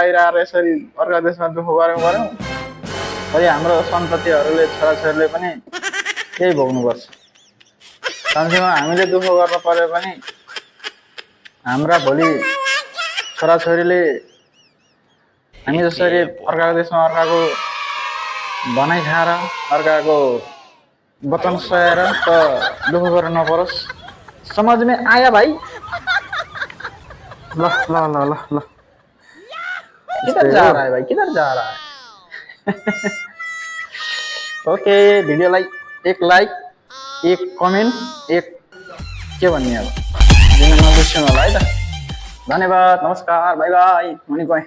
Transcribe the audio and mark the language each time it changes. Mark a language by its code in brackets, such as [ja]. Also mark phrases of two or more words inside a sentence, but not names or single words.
[ne] बाहिर आएर यसरी अर्का देशमा दुःख गऱ्यौँ भोलि हाम्रो सन्ततिहरूले छोराछोरीले पनि त्यही भोग्नुपर्छ कमसेकम हामीले दुःख गर्न पर्यो भने हाम्रा भोलि छोराछोरीले हामी जसरी अर्काको देशमा अर्काको भनाइ खाएर अर्काको वचन सहेर त दुःख गर्न नपरोस् [hi] समझ में आया भाइ [ne] ल ल ल ल ल [hi] किधर जा रहा है भाई किधर जा रहा है [ne] ओके भिडियोलाई एक लाइक एक कमेन्ट एक के भन्ने अब दिन नबिर्सनु होला है त धन्यवाद नमस्कार [en] bye bye [ne] मनी गएँ